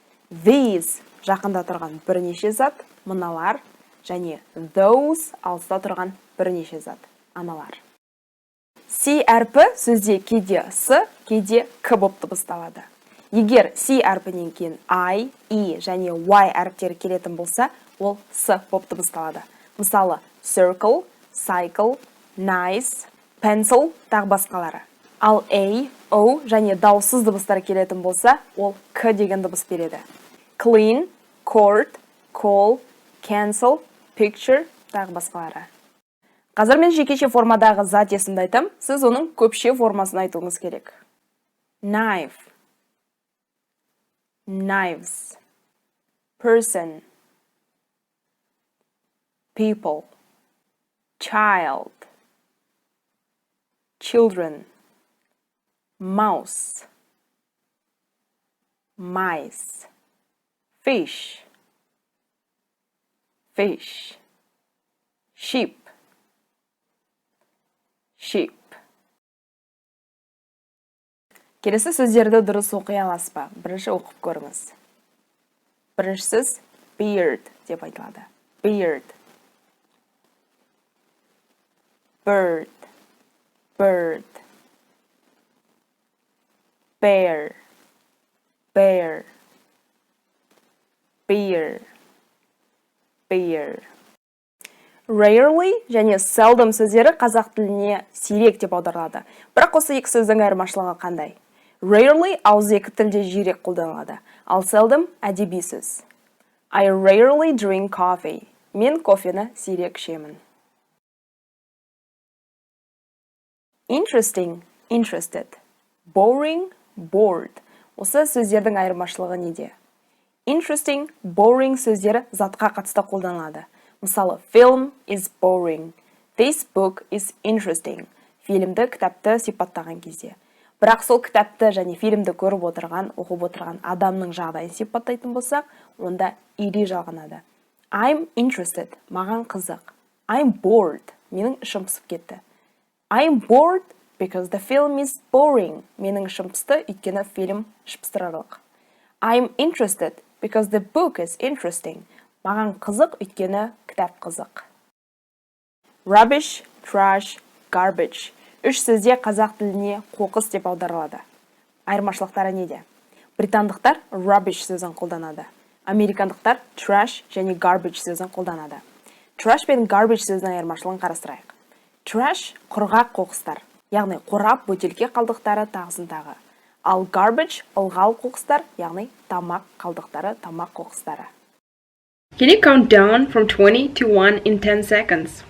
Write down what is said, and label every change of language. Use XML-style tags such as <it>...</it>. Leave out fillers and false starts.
<en>These</en> <kk>жақында тұрған бірнеше зат, мыналар, және</kk> <en>those</en> <kk>алыста тұрған бірнеше зат, аналар. C әрпі сөзде кейде с, кейде к болып дыбысталады. Егер C әрпінен кейін I, E және Y әріптері келетін болса, ол с болып дыбысталады.</kk> <en>Мысалы, circle, cycle, nice, pencil тағы басқалары.</en> <kk>Ал A, O және дауыссыз дыбыстар келетін болса, ол к деген дыбыс береді.</kk> <en>Clean, court, call, cancel, picture тағы басқалары.</en> <kk>Қазір мен жекеше формадағы зат есімді айтам, сіз оның көпше формасын айтуыңыз керек.</kk> <en>Knife, knives, person, people, child, children, mouse, mice, fish, fish, sheep, sheep.</en> <kk>Келесі сөздерді дұрыс оқи аласыз ба? Бірінші оқып көріңіз. Біріншісіз beard деп айтылады.</kk> <en>Beard. Bird, bird. Bear, bear. Beer, beer.</en> <kk>Rarely және seldom сөздері қазақ тіліне сирек деп аударылады. Бірақ осы екі сөздің айырмашылығы қандай? Rarely ауызекі тілде жиірек қолданылады, ал seldom әдеби сөз.</kk> <en>I rarely drink coffee.</en> <kk>Мен кофені сирек ішемін.</kk> <en>Interesting, interested. Boring, bored.</en> <kk>Осы сөздердің айырмашылығы неде? Interesting, boring сөздері затқа қатысты қолданылады.</kk> <en>Мысалы, film is boring. This book is interesting.</en> <kk>Фильмді, кітапты сипаттаған кезде. Бірақ сол кітапты және фильмді көріп отырған, оқып отырған адамның жағдайын сипаттайтын болсақ, онда ири жалғанады.</kk> <en>I'm interested.</en> <kk>Маған қызық.</kk> <en>I'm bored.</en> <kk>Менің ішім пысып кетті.</kk> <en>I'm bored because the film is boring.</en> <kk>Менің ішім пысты, өйткені фильм ішпыстырарлық.</kk> <en>I'm interested because the book is interesting.</en> <kk>Маған қызық, өйткені кітап қызық.</kk> <en>Rubbish, trash, garbage.</en> <kk>Үш сөзде қазақ тіліне қоқыс деп аударылады. Айырмашылықтары неде? Британдықтар rubbish сөзін қолданады. Американдықтар trash және garbage сөзін қолданады. Trash пен garbage сөзінің айырмашылығын қарастырайық. Trash құрғақ қоқыстар, яғни қорап, бөтелке қалдықтары тағысын тағы. Ал garbage ылғал қоқыстар, яғни тамақ қалдықтары, тамақ қоқыстары.</kk> <en>Can you count down from 20 to 1 in 10 seconds?</en>